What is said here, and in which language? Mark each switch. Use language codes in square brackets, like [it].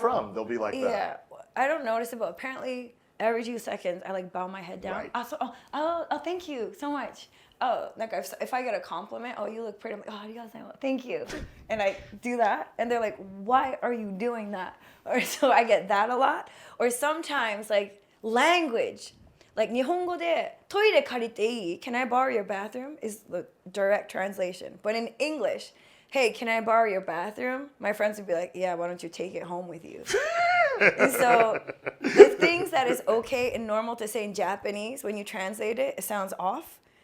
[en] from? They'll be like that. yeah, I don't notice it, but apparently every 2 seconds I like bow my head down. Right. Oh, thank you so much. Oh, like if I get a compliment, oh, you look pretty. I'm like, oh, arigatou, thank you, and I do that, and they're like, why are you doing that? Or so I get that a lot. Or sometimes like language, like [ja] 日本語でトイレ借りていい? [en] Can I borrow your bathroom? Is the direct translation. But in English, hey, can I borrow your bathroom? My friends would be like, yeah, why don't you take it home with you? And so the things that is okay and normal to say in Japanese, when you translate it, it sounds off.